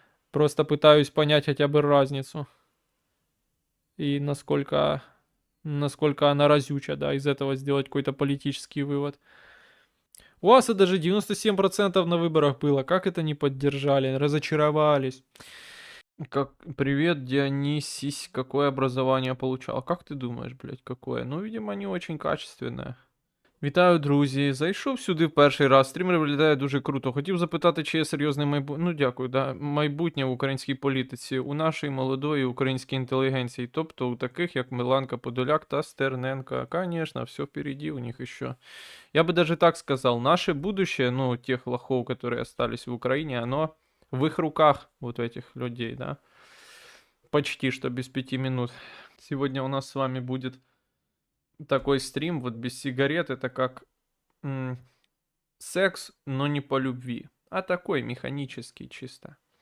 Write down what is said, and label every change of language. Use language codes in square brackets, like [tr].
[ru] Просто пытаюсь понять хотя бы разницу. И насколько она разюча, да, из этого сделать какой-то политический вывод. У вас это даже 97% на выборах было. Как это не поддержали? Разочаровались. Привет, Дионисис. Какое образование получал? Как ты думаешь, блядь, какое? Ну, видимо, не очень качественное. [uk] Вітаю, друзі. Зайшов сюди в перший раз. Стрімер виглядає дуже круто. Хотів запитати, чи є серйозне майбутнє. Ну, дякую, да. Майбутнє в українській політиці, у нашій молодої українській інтелігенції, тобто у таких, як Миланка Подоляк та Стерненко. [ru] Конечно, все впереди у них еще. Я бы даже так сказал, наше будущее, ну, тех лохов, которые остались в Украине, оно в их руках, вот этих людей, да. Почти что без 5 минут. Сегодня у нас с вами будет такой стрим, вот без сигарет, это как секс, но не по любви, а такой механический чисто.